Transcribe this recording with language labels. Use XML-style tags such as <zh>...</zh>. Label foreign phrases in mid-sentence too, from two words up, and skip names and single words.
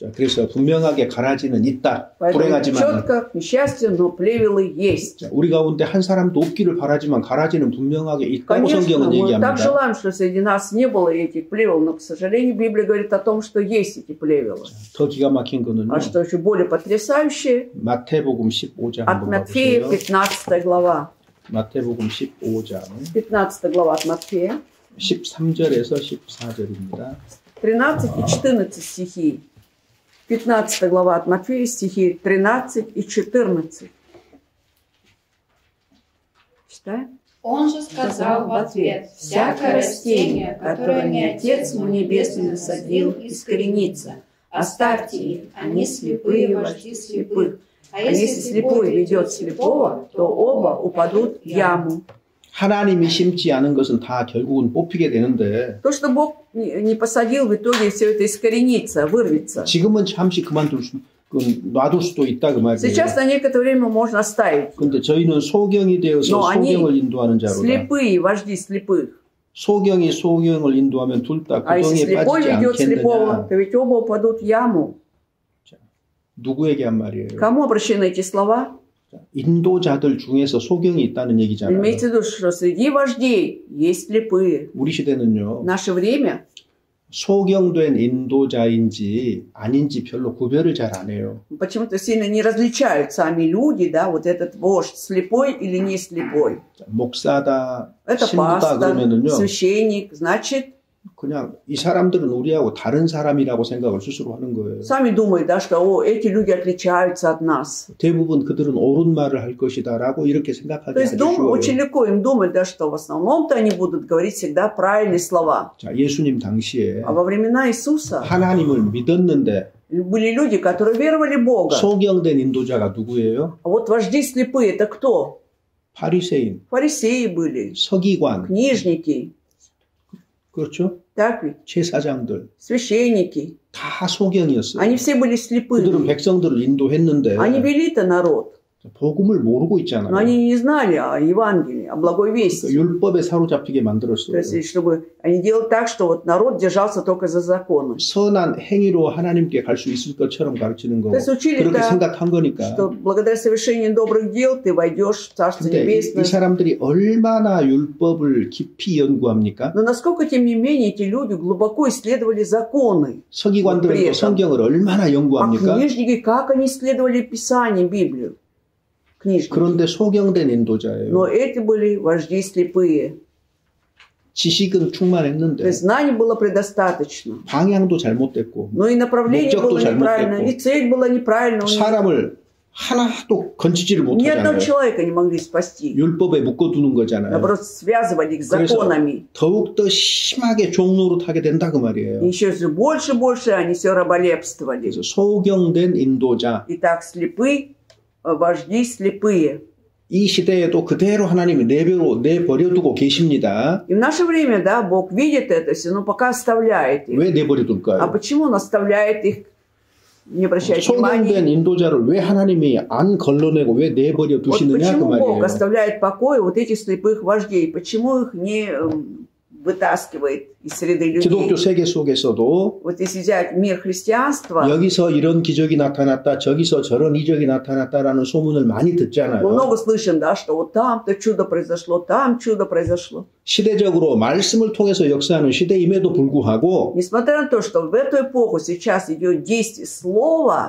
<ko>자, 그래서 분명하게 가라지는 있다.</ko> <ru>Поэтому</ru> <ko>불행하지만</ko> <ru>четко, к несчастью, но плевелы есть.</ru> <ko>우리 가운데 한 사람도 없기를 바라지만 가라지는 분명하게 있다고</ko> <ru>Конечно,</ru> <ko>성경은</ko> <ru>мы так</ru> <ko>얘기합니다.</ko> <ru>желаем, что среди нас не было этих плевел, но, к сожалению, Библия говорит о том, что есть эти плевелы.</ru> <ko>더 기가 막힌 거는요.</ko> <ru>А что еще более потрясающее,</ru> <ko>마태복음 15장</ko> <ru>от</ru> <ko>한번</ko> <ru>Матфея,</ru> <ko>봐보세요.</ko> <ru>15 глава.</ru> <ko>마태복음 15장</ko> <ru>15 глава от Матфея,</ru> <ko>13절에서 14절입니다.</ko> <ru>13 и 14 стихи. 15 глава от Матфея, стихи 13 и 14. Читаем? Он же сказал в ответ: «Всякое растение, которое не Отец мой Небесный насадил, искоренится. Оставьте их, они слепые вожди слепых. А если слепой ведет слепого, то оба упадут в яму».</ru> <ko>하나님이 심지 않은 것은 다 결국은 뽑히게 되는데</ko> <ru>То, что Бог не посадил, в итоге все это искоренится, вырвется.</ru> <ko>지금은 잠시 놔둘 수도 있다 그 말이에요.</ko> <ru>Сейчас на некоторое время можно оставить.</ru> <ko>근데 저희는 소경이 되어서</ko> <ru>Но они</ru> <ko>소경을 인도하는 자로다.</ko> <ru>слепые, вожди слепых.</ru> <ko>소경이 소경을 인도하면 둘 다</ko> <ru>А если</ru> <ko>구덩이에</ko> <ru>слепой</ru> <ko>빠지지</ko> <ru>ведет слепого,</ru> <ko>않겠느냐.</ko> <ru>то ведь оба упадут в яму.</ru> <ko>누구에게 한 말이에요?</ko> <ru>Кому обращены эти слова?</ru> <ko>인도자들 중에서 소경이 있다는 얘기잖아요.</ko> <ru>Имейте в виду, что среди вождей есть слепые.</ru> <ko>우리 시대는요.</ko> <ru>В наше время</ru> <ko>소경된 인도자인지 아닌지 별로 구별을 잘 안 해요.</ko> <ru>почему-то сильно не различают сами люди, да, вот этот вождь слепой или не слепой.</ru> <ko>목사다,</ko> <ru>Это</ru> <ko>신부다</ko> <ru>пастор,</ru> <ko>그러면은요.</ko> <ru>священник, значит,</ru> <ko>그냥 이 사람들은 우리하고 다른 사람이라고 생각을 스스로 하는 거예요.</ko> <ru>сами думают, да, что о, эти люди отличаются от нас.</ru> <ko>대부분 그들은 옳은 말을 할 것이다라고 이렇게</ko> <ru>То</ru> <ko>생각하기</ko> <ru>есть</ru> <ko>아주</ko> <ru>очень</ru> <ko>쉬워요.</ko> <ru>легко им думать, да, что в основном-то они будут говорить всегда правильные слова.</ru> <ko>자, 예수님 당시에</ko> <ru>А во времена Иисуса</ru> <ko>하나님을 믿었는데</ko> <ru>были люди, которые веровали в Бога.</ru> <ko>소경된 인도자가 누구예요?</ko> <ru>А вот вожди слепые, это кто?</ru> <ko>바리새인,</ko> <ru>Фарисеи были,</ru> <ko>서기관,</ko> <ru>книжники,</ru> <ko>그렇죠?</ko> <ru>так ведь,</ru> <ko>제사장들</ko> <ru>священники.</ru> <ko>다 소경이었어요.</ko> <ru>Они все были</ru> <ko>그들은</ko> <ru>слепые.</ru> <ko>백성들을 인도했는데</ko> <ru>Они вели-то народ,</ru> <ko>복음을 모르고 있잖아요.</ko> <ru>но они не знали о Евангелии, о благой</ru> <ko>그러니까</ko> <ru>вести.</ru> <ko>율법에 사로잡히게</ko> <ru>То</ru> <ko>만들었어요.</ko> <ru>есть, чтобы они делали так, что вот народ держался только за законы.</ru> <ko>선한 행위로 하나님께 갈 수 있을 것처럼 가르치는 거.</ko> <ru>То есть учили,</ru> <ko>그렇게</ko> <ru>да,</ru> <ko>생각한 거니까.</ko> <ru>что благодаря совершению добрых дел ты войдешь в Царство</ru> <ko>근데 이</ko> <ru>Небесное.</ru> <ko>사람들이 얼마나 율법을 깊이 연구합니까?</ko> <ru>Но насколько, тем не менее, эти люди глубоко исследовали законы.</ru> <ko>서기관들은</ko> <ru>при</ru> <ko>또</ko> <ru>этом.</ru> <ko>성경을 얼마나</ko> <ru>А</ru> <ko>연구합니까?</ko> <ru>книжники, как они исследовали Писание, Библию? Книжники.</ru> <ko>그런데 소경된 인도자예요.</ko> <ru>Но эти были вожди слепые.</ru> <ko>지식은</ko> <ru>То</ru> <ko>충만했는데</ko> <ru>есть знаний было предостаточно.</ru> <ko>방향도 잘못됐고</ko> <ru>Но и направление</ru> <ko>목적도</ko> <ru>было неправильно,</ru> <ko>잘못됐고</ko> <ru>и цель была неправильна.</ru> <ko>사람을 하나도 건지지를</ko> <ru>Ни одного</ru> <ko>못하잖아요.</ko> <ru>человека не могли спасти.</ru> <ko>율법에 묶어두는 거잖아요.</ko> <ru>Наоборот, связывали их</ru> <ko>그래서</ko> <ru>законами.</ru> <ko>더욱더 심하게 종노릇하게 된다 그</ko> <ru>И</ru> <ko>말이에요.</ko> <ru>еще все больше и больше они все раболепствовали.</ru> <ko>그래서 소경된 인도자</ko> <ru>Итак, вожди слепые.</ru> <ko>이 시대에도 그대로 하나님이 내버려두고 계십니다.</ko> <ru>И в наше время, да, Бог видит это все, но пока оставляет их.</ru> <ko>왜</ko> <ru>А</ru> <ko>내버려둘까요?</ko> <ru>почему Он оставляет их, не обращая</ru> <ko>소경된</ko> <ru>внимания?</ru> <ko>인도자를 왜 하나님이 안 걸러내고 왜 내버려</ko> <ru>Вот</ru> <ko>두시느냐 그</ko> <ru>почему Бог</ru> <ko>말이에요.</ko> <ru>оставляет в покое вот этих слепых вождей? Почему их не вытаскивает из среды</ru> <ko>기독교</ko> <ru>людей?</ru> <ko>세계 속에서도</ko> <ru>Вот если взять мир христианства,</ru> <ko>여기서 이런 기적이 나타났다, 저기서 저런 이적이 나타났다라는 소문을 많이</ko> <ru>мы</ru> <ko>듣잖아요.</ko> <ru>много слышим, да, что вот там-то чудо произошло, там чудо произошло.</ru> <ko>시대적으로 말씀을 통해서 역사하는 시대임에도 불구하고</ko> <ru>Несмотря на то, что в эту эпоху сейчас идет действие слова,</ru>